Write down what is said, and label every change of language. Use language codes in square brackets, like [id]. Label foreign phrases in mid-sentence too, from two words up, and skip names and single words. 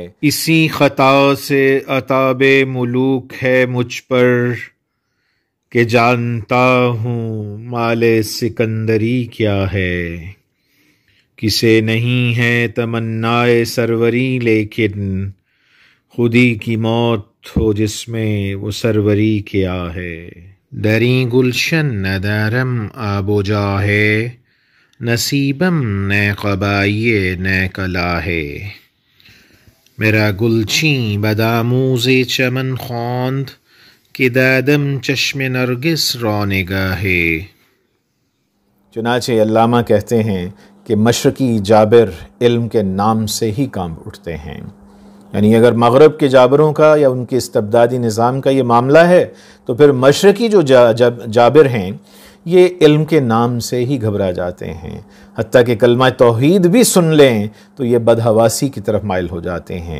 [ur] اسی خطا سے عتاب ملوک ہے مجھ پر کہ جانتا ہوں مال سکندری کیا ہے، کسے نہیں ہے تمنائے سروری لیکن خودی کی موت ہو جس میں وہ سروری کیا ہے۔ [fa] دری گلشن ندارم آب و جا ہے، نصیبم نئے قبائیے نئے کلا ہے، میرا گلچیں بدآموز چمن خواند کہ دادم چشم نرگس رونگا ہے۔ [ur] چنانچہ علامہ کہتے ہیں کہ مشرقی جابر علم کے نام سے ہی کانپ اٹھتے ہیں، یعنی اگر مغرب کے جابروں کا یا ان کے استبدادی نظام کا یہ معاملہ ہے تو پھر مشرقی جو جابر ہیں یہ علم کے نام سے ہی گھبرا جاتے ہیں، حتیٰ کہ کلمہ توحید بھی سن لیں تو یہ بدحواسی کی طرف مائل ہو جاتے ہیں۔